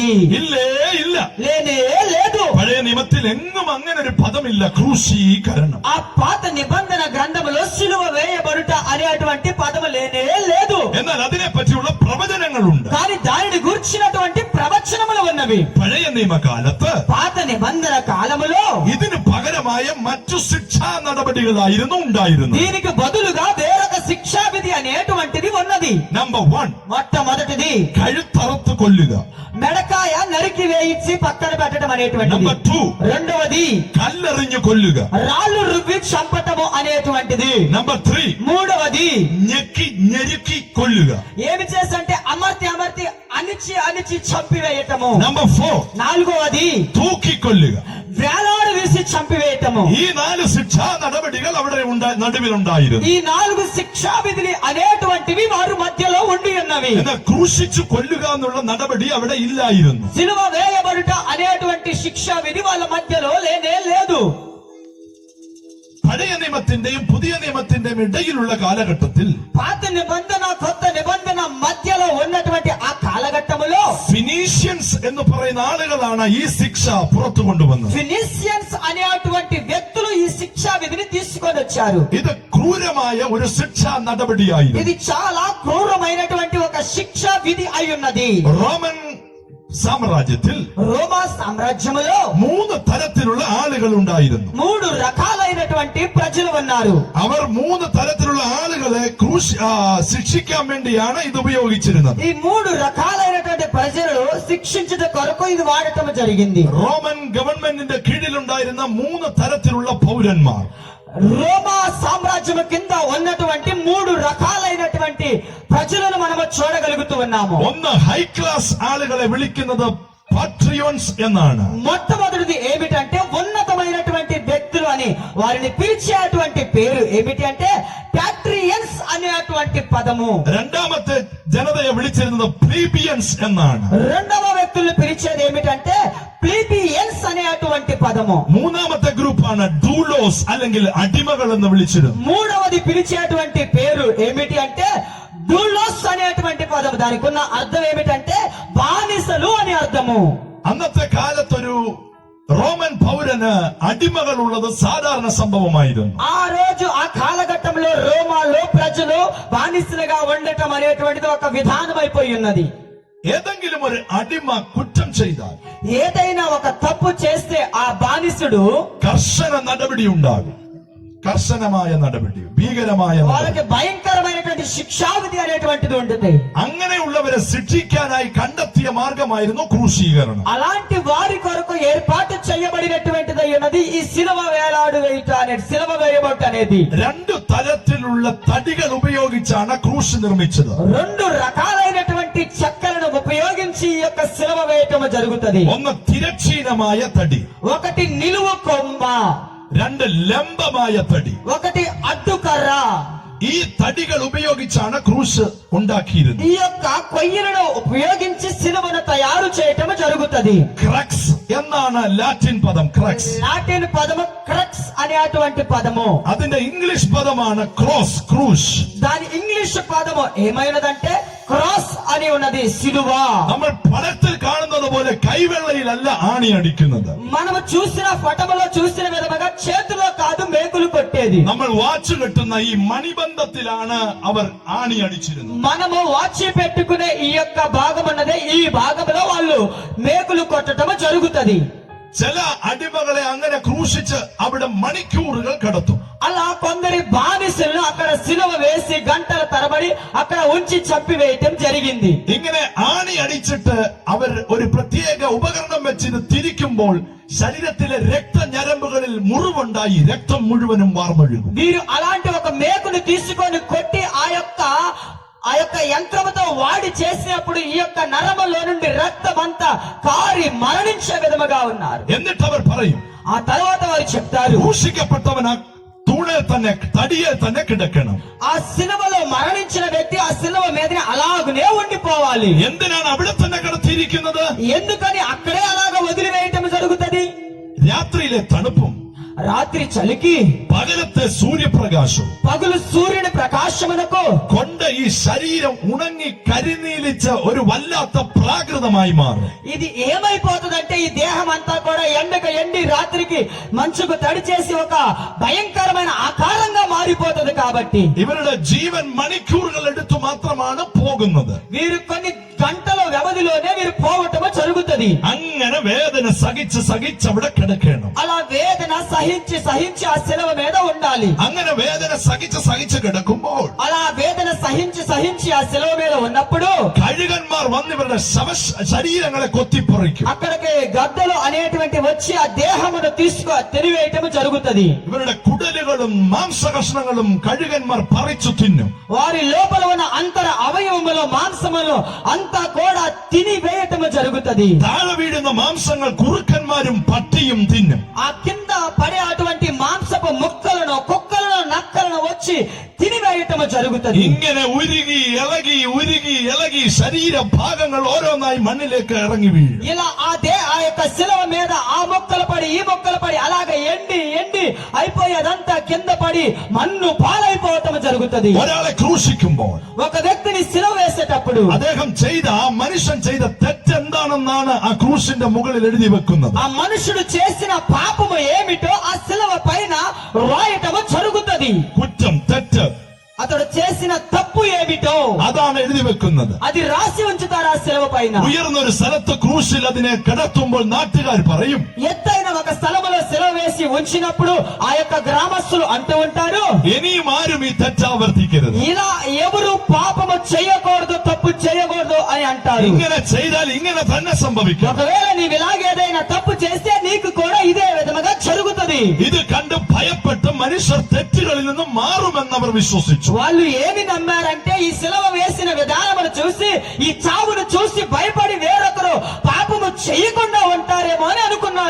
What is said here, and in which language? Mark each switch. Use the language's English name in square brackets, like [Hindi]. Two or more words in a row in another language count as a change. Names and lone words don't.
[Malayalam] ഇല്ലേ ഇല്ല, [Telugu] లేనే లేదు. [Malayalam] പഴയ നിയമത്തിൽ എങ്ങും അങ്ങനെ ഒരു പദമില്ല, ക്രൂശീകരണം. [Telugu] ఆ పాత నిబంధన గ్రంథములో సిలువ వేయబడుట అనేటువంటి పదము లేనే లేదు. [Malayalam] എന്നാൽ അതിനെ പറ്റിയുള്ള പ്രവചനങ്ങളുണ്ട്. [Telugu] కానీ దానిని గురించినటువంటి ప్రవచనములు ఉన్నవి. [Malayalam] പഴയ നിയമകാലത്ത് [Telugu] పాత నిబంధన కాలములో [Malayalam] ഇതിന് പകരമായ മറ്റു ശിക്ഷാ നടപടികളായിരുന്നു ഉണ്ടായിരുന്നത്. [Telugu] దీనికి బదులుగా వేరొక శిక్షా విధి అనేటువంటిది ఉన్నది. [Malayalam] നമ്പർ 1, [Telugu] మొట్టమొదటిది [Malayalam] കഴുത്തറുത്ത് കൊല്ലുക. [Telugu] మెడకాయ నరికి వేయించి పక్కన పెట్టడం అనేటువంటిది. [Malayalam] നമ്പർ 2, [Telugu] రెండవది [Malayalam] കല്ലെറിഞ്ഞു കൊല്ലുക. [Telugu] రాళ్ళు రువ్వి చంపటము అనేటువంటిది. [Malayalam] നമ്പർ 3, [Telugu] మూడవది [Malayalam] ഞെരുക്കി കൊല്ലുക. [Telugu] ఏమి చేసంటే అమర్తి అణిచి చంపివేయటము. [Malayalam] നമ്പർ 4, [Telugu] నాలుగవది [Malayalam] തൂക്കിക്കൊല്ലുക. [Telugu] వేలాడు వేసి చంపివేయటము. [Malayalam] ഈ 4 ശിക്ഷാ നടപടികൾ അവിടെ നടുവിലുണ്ടായിരുന്നു. [Telugu] ఈ 4 శిక్షా విధులు అనేటువంటివి వారి మధ్యలో ఉండి ఉన్నవి. [Malayalam] എന്നാൽ ക്രൂശിച്ചു കൊല്ലുക എന്നുള്ള നടപടി അവിടെ ഇല്ലായിരുന്നു. [Telugu] సిలువ వేయబడుట అనేటువంటి శిక్షా విధి వాళ్ళ మధ్యలో లేనే లేదు. [Malayalam] പഴയ നിയമത്തിന്റെയും പുതിയ നിയമത്തിന്റെയും ഇടയിലുള്ള കാലഘട്ടത്തിൽ [Telugu] పాత నిబంధన కొత్త నిబంధన మధ్యలో ఉన్నటువంటి ఆ కాలఘట్టములో [Malayalam] ഫിനീഷ്യൻസ് എന്ന് പറയുന്ന ആളുകളാണ് ഈ ശിക്ഷ പുറത്തു കൊണ്ടുവന്നത്. [Telugu] ఫినిషియన్స్ అనేటువంటి వ్యక్తులు ఈ శిక్షా విధిని తీసుకొని వచ్చారు. [Malayalam] ഇത് ക്രൂരമായ ഒരു ശിക്ഷാ നടപടിയായിരുന്നു. [Telugu] ఇది చాలా క్రూరమైనటువంటి ఒక శిక్షా విధి అయి ఉన్నది. [Malayalam] റോമൻ സാമ്രാജ്യത്തിൽ [Telugu] రోమా సామ్రాజ్యములో [Malayalam] 3 തരത്തിലുള്ള ആളുകൾ ഉണ്ടായിരുന്നു. [Telugu] 3 రకాలైనటువంటి ప్రజలు ఉన్నారు. [Malayalam] അവർ 3 തരത്തിലുള്ള ആളുകളെ ശിക്ഷിക്കാൻ വേണ്ടിയാണ് ഇത് ഉപയോഗിച്ചിരുന്നത്. [Telugu] ఈ 3 రకాలైనటువంటి ప్రజలు శిక్షించుట కొరకు ఇది వాడటం జరిగింది. [Malayalam] റോമൻ ഗവൺമെന്റിന്റെ കീഴിലുണ്ടായിരുന്ന 3 തരത്തിലുള്ള പൗരന്മാർ. [Telugu] రోమా సామ్రాజ్యం కింద ఉన్నటువంటి 3 రకాలైనటువంటి ప్రజలను మనము చూడగలుగుతూ ఉన్నాము. [Malayalam] ഒന്ന് [English] high class [Malayalam] ആളുകളെ വിളിക്കുന്നത് പാട്രിയോൺസ് എന്നാണ്. [Telugu] మొట్టమొదటిది ఏమిటంటే ఉన్నతమైనటువంటి వ్యక్తులు అని వారిని పిలిచేటువంటి పేరు ఏమిటి అంటే పాట్రియన్స్ అనేటువంటి పదము. [Malayalam] രണ്ടാമത്തെ ജനതയെ വിളിച്ചിരുന്നത് പ്ലീബിയൻസ് എന്നാണ്. [Telugu] రెండవ వ్యక్తులను పిలిచేది ఏమిటంటే ప్లీబియన్స్ అనేటువంటి పదము. [Malayalam] മൂന്നാമത്തെ ഗ്രൂപ്പാണ് ഡൂലോസ് അല്ലെങ്കിൽ അടിമകൾ എന്ന് വിളിച്ചിരുന്നു. [Telugu] మూడవది పిలిచేటువంటి పేరు ఏమిటి అంటే డూలోస్ అనేటువంటి పదము. దానికి ఉన్న అర్థం ఏమిటంటే బానిసలు అని అర్థము. [Malayalam] അന്നത്തെ കാലത്തൊരു റോമൻ പൗരന് അടിമകൾ ഉള്ളത് സാധാരണ സംഭവമായിരുന്നു. [Telugu] ఆ రోజు ఆ కాలఘట్టంలో రోమాలో ప్రజలు బానిసలుగా ఉండటం అనేటువంటిది ఒక విధానం అయిపోయి ఉన్నది. [Malayalam] ഏതെങ്കിലും ഒരു അടിമ കുറ്റം ചെയ്താൽ [Telugu] ఏదైనా ఒక తప్పు చేస్తే ఆ బానిసుడు [Malayalam] കർശന നടപടി ഉണ്ടാകും. കർശനമായ നടപടി, ഭീകരമായ [Telugu] వాళ్ళకి భయంకరమైనటువంటి శిక్షావిధి అనేటువంటిది ఉంటుంది. [Malayalam] അങ്ങനെയുള്ളവരെ శిక్షిക്കാനായി കണ്ടെത്തിയ മാർഗമായിരുന്നു ക്രൂശീകരണം. [Telugu] అలాంటి వారి కొరకు ఏర్పాటు చేయబడినటువంటిది ఉన్నది ఈ సిలువ వేలాడు వేయుట అనేది, సిలువ వేయబడుట అనేది. [Malayalam] 2 തരത്തിലുള്ള തടികൾ ഉപയോഗിച്ചാണ് ക്രൂശ് നിർമ്മിച്ചത്. [Telugu] 2 రకాలైనటువంటి చెక్కలను ఉపయోగించి ఈ యొక్క సిలువ వేయటం జరుగుతుంది. [Malayalam] ഒന്ന് തിരശ്ചീനമായ തടി, [Telugu] ఒకటి నిలువు కొమ్మ, [Malayalam] 2 ലംബമായ തടി. [Telugu] ఒకటి అడ్డుకర్ర. [Malayalam] ഈ തടികൾ ഉപയോഗിച്ചാണ് ക്രൂശ് ഉണ്ടാക്കിയിരുന്നത്. [Telugu] ఈ యొక్క కొయ్యలను ఉపయోగించి సిలువను తయారు చేయటం జరుగుతుంది. [Malayalam] ക്രക്സ് എന്നാണ് ലാറ്റിൻ പദം. ക്രക്സ് [Telugu] లాటిన్ పదము క్రక్స్ అనేటువంటి పదము. [Malayalam] അതിന്റെ ഇംഗ്ലീഷ് പദമാണ് ക്രോസ്, ക്രൂശ്. [Telugu] దాని ఇంగ్లీష్ పదము ఏమైనదంటే క్రాస్ అని ఉన్నది, సిలువ. [Malayalam] നമ്മൾ പടത്തിൽ കാണുന്നത് പോലെ കൈവെള്ളയിലല്ല ആണി അടിക്കുന്നത്. [Telugu] మనము చూసిన పటములో చూసిన విధముగా చేతిలో కాదు మేకులు కొట్టేది. [Malayalam] നമ്മൾ വാച്ച് കെട്ടുന്ന ഈ മണിബന്ധത്തിലാണ് അവർ ആണി അടിച്ചിരുന്നത്. [Telugu] మనము వాచి పెట్టుకునే ఈ యొక్క భాగం ఉన్నదే, ఈ భాగంలో వాళ్ళు మేకులు కొట్టడం జరుగుతుంది. [Malayalam] ചില അടിമകളെ അങ്ങനെ ക്രൂശിച്ച് അവിടെ മണിക്കൂറുകൾ കിടത്തും. [Telugu] అలా కొందరి బానిసలను అక్కడ సిలువ వేసి గంటల తరబడి అక్కడ ఉంచి చంపివేయటం జరిగింది. [Malayalam] ഇങ്ങനെ ആണി അടിച്ചിട്ട് അവർ ഒരു പ്രത്യേക ഉപകരണം വെച്ചിട്ട് തിരിക്കുമ്പോൾ ശരീരത്തിലെ രക്തഞരമ്പുകളിൽ മുറിവുണ്ടായി രക്തം മുഴുവനും വാർന്നൊഴുകും. [Telugu] వీరు అలాంటి ఒక మేకును తీసుకొని కొట్టి ఆ యొక్క యంత్రముతో వాడి చేసినప్పుడు ఈ యొక్క నరములో నుండి రక్తమంతా కారి మరణించే విధముగా ఉన్నారు. [Malayalam] എന്നിട്ട് അവർ പറയും, [Telugu] ఆ తర్వాత వారు చెప్తారు, [Malayalam] ക്രൂശിക്കപ്പെട്ടവൻ ആ തൂണിൽ തന്നെ തടിയിൽ തന്നെ കിടക്കണം. [Telugu] ఆ సిలువలో మరణించిన వ్యక్తి ఆ సిలువ మీదనే అలాగనే ఉండిపోవాలి. [Malayalam] എന്തിനാണ് അവിടെ തന്നെ കിടത്തിയിരിക്കുന്നത്? [Telugu] ఎందుకని అక్కడే అలాగ వదిలివేయటం జరుగుతుంది? [Malayalam] രാത്രിയിലെ തണുപ്പും [Telugu] రాత్రి చలికి [Malayalam] പകലത്തെ സൂര്യപ്രകാശവും [Telugu] పగులు సూర్యుని ప్రకాశమునకు [Malayalam] കൊണ്ട് ഈ ശരീരം ഉണങ്ങി കരിനീലിച്ച ഒരു വല്ലാത്ത പ്രാകൃതമായി മാറും. [Telugu] ఇది ఏమైపోతుందంటే ఈ దేహం అంతా కూడా ఎండి రాత్రికి మంచుకు తడి చేసి ఒక భయంకరమైన ఆకారంగా మారిపోతుంది. కాబట్టి [Malayalam] ഇവരുടെ ജീവൻ മണിക്കൂറുകൾ എടുത്തു മാത്രമാണ് പോകുന്നത്. [Telugu] వీరు కొన్ని గంటల వ్యవధిలోనే వీరు పోవటము జరుగుతుంది. [Malayalam] അങ്ങനെ വേദന സഹിച്ച് അവിടെ കിടക്കണം. [Telugu] అలా వేదన సహించి ఆ శిలువ మీద ఉండాలి. [Malayalam] അങ്ങനെ വേദന സഹിച്ച് കിടക്കുമ്പോൾ [Telugu] అలా వేదన సహించి ఆ శిలువ మీద ఉన్నప్పుడు [Malayalam] കഴുകന്മാർ വന്ന് ഇവരുടെ ശരീരങ്ങളെ കൊത്തിപ്പറിക്കും. [Telugu] అక్కడికి గద్దలు అనేటువంటి వచ్చి ఆ దేహమును తినివేయటం జరుగుతుంది. [Malayalam] ഇവരുടെ കുടലുകളും മാംസകഷ്ണങ്ങളും കഴുകന്മാർ പറിച്ചു തിന്നും. [Telugu] వారి లోపల ఉన్న అంతర అవయవములు మాంసములు అంతా కూడా తినివేయటం జరుగుతుంది. [Malayalam] താഴെ വീഴുന്ന മാംസങ്ങൾ കുറുക്കന്മാരും പട്ടിയും തിന്നും. [Telugu] ఆ కింద పడే అటువంటి మాంసపు ముక్కలను కుక్కలను నక్కలను వచ్చి తినివేయటం జరుగుతుంది. [Malayalam] ഇങ്ങനെ ഉരുകി ഇളകി ശരീരഭാഗങ്ങൾ ഓരോന്നായി മണ്ണിലേക്ക് ഇറങ്ങി വീഴും. [Telugu] ఇలా ఆ యొక్క శిలువ మీద ఆ మొక్కలు పడి ఈ మొక్కలు పడి అలాగే ఎండి అయిపోయేదంతా కింద పడి మన్ను పాలైపోవటం జరుగుతుంది. [Malayalam] ഒരാളെ ക്രൂശിക്കുമ്പോൾ [Telugu] ఒక వ్యక్తిని శిలువ వేసేటప్పుడు [Malayalam] അദ്ദേഹം ആ മനുഷ്യൻ ചെയ്ത തെറ്റെന്താണെന്നാണ് ആ ക്രൂശിന്റെ മുകളിൽ എഴുതി വെക്കുന്നത്. [Telugu] ఆ మనుషుడు చేసిన పాపము ఏమిటో ఆ శిలువ పైన రాయటము జరుగుతుంది. [Malayalam] കുറ്റം തെറ്റ് [Telugu] అతడు చేసిన తప్పు ఏమిటో [Malayalam] അതാണ് എഴുതി വെക്കുന്നത്. [Telugu] అది రాసి ఉంచుతారు ఆ శిలువ పైన. [Malayalam] ഉയർന്നൊരു സ്ഥലത്ത് ക്രൂശിൽ അതിനെ കിടത്തുമ്പോൾ നാട്ടുകാർ പറയും, [Telugu] ఎత్తైన ఒక స్థలములో శిలువ వేసి ఉంచినప్పుడు ఆ యొక్క గ్రామస్తులు అంటూ ఉంటారు, [Malayalam] ഇനിയും ആരും ഈ തെറ്റാവർത്തിക്കരുത്. [Telugu] ఇలా ఎవరు పాపము చేయకూడదు తప్పు చేయకూడదు అని అంటారు. [Malayalam] ഇങ്ങനെ ചെയ്താൽ ഇങ്ങനെ തന്നെ സംഭവിക്കും. [Telugu] ఒకవేళ నీవు ఇలాగేదైనా తప్పు చేస్తే నీకు కూడా ఇదే విధముగా జరుగుతుంది. [Malayalam] ഇത് കണ്ട് ഭയപ്പെട്ട് മനുഷ്യർ തെറ്റുകളിൽ നിന്നും മാറുമെന്നവർ വിശ്വസിച്ചു. [Telugu] వాళ్ళు ఏమి నమ్మారంటే ఈ శిలువ వేసిన విధానమును చూసి ఈ చావును చూసి భయపడి వేరొకరు పాపము చేయకుండా ఉంటారేమో అని అనుకున్నారు.